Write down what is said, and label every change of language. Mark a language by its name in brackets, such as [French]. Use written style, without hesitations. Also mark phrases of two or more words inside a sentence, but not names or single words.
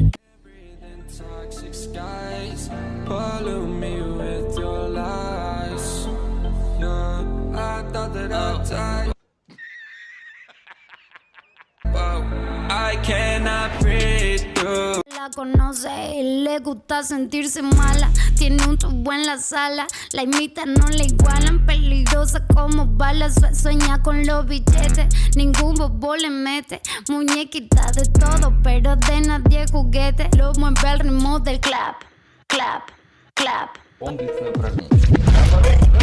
[English] Breathing toxic skies, pollute me with your lies. Yeah, I thought that I'd die. Whoa, I cannot breathe through. [Spanish] La conoce y le gusta sentirse mala. Tiene un tubo en la sala, la imita, no la igualan. Peligrosa como balas, sueña con los billetes. Ningún bobo le mete, muñequita de todo, pero de nadie juguete. Lo mueve al ritmo del [English] clap, clap, clap. [Russian] Комплексное упражнение.